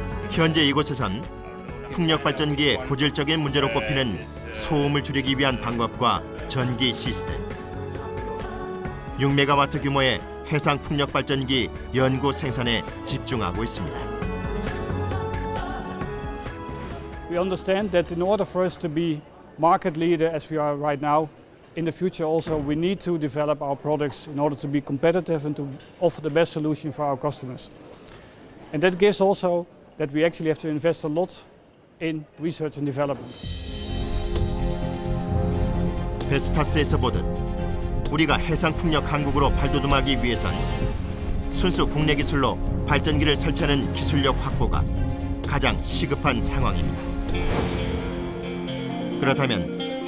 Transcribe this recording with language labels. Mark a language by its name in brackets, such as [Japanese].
[Korean] 현재 이곳에선 풍력 발전기의 고질적인 문제로 꼽히는 소음을 줄이기 위한 방법과 전기 시스템, 6메가와트 규모의 해상 풍력 발전기 연구 생산에 집중하고 있습니다. [English] We understand that in order for us to be market leader as we are right now, in the future also we need to develop our products in order to be competitive and to offer the best solution for our customers. And that gives also that we actually have to invest a lot in research and development. [Korean] 베스타스에서 보듯 우리가 해상 풍력 강국으로 발돋움하기 위해선 순수 국내 기술로 발전기를 설치하는 기술력 확보가 가장 시급한 상황입니다. 그렇다면